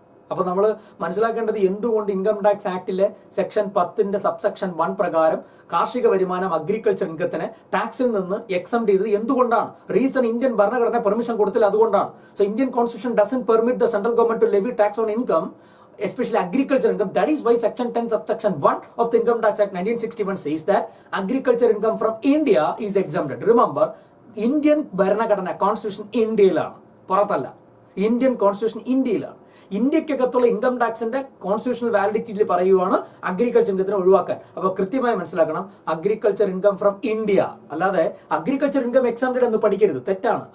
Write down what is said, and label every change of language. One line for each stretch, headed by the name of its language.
Malayalam: അപ്പോൾ നമ്മൾ മനസ്സിലാക്കേണ്ടത് എന്തുകൊണ്ട് ഇൻകം ടാക്സ് ആക്ടിലെ സെക്ഷൻ 10ന്റെ സബ്സെക്ഷൻ 1 പ്രകാരം കാർഷിക വരുമാനം, അഗ്രികൾച്ചർ ഇൻകത്തിനെ ടാക്സിൽ നിന്ന് എക്സംപ്റ്റ് ചെയ്തത് എന്തുകൊണ്ടാണ്? റീസൺ ഇന്ത്യൻ ഭരണഘടന പെർമിഷൻ കൊടുത്തില്ല, അതുകൊണ്ടാണ്.
English: So Indian constitution doesn't permit the central government to levy tax on income, especially agriculture income. That is why section 10 subsection 1 of the Income Tax Act 1961 says that agriculture income from India is exempted.
Malayalam: Remember, Indian ഭരണഘടന constitution ഇന്ത്യയിലാണ്, പുറത്തല്ല. Indian constitution ഇന്ത്യയിലാണ്. ഇന്ത്യക്കകത്തുള്ള income ടാക്സിന്റെ constitutional വാലിഡിറ്റിയിൽ പറയുവാണ് agriculture ഇൻകത്തിനെ ഒഴിവാക്കാൻ. അപ്പോൾ കൃത്യമായി മനസ്സിലാക്കണം, agriculture income from India, അല്ലാതെ അഗ്രികൾച്ചർ ഇൻകം എക്സംപ്റ്റഡ് എന്ന് പഠിക്കരുത്, തെറ്റാണ്.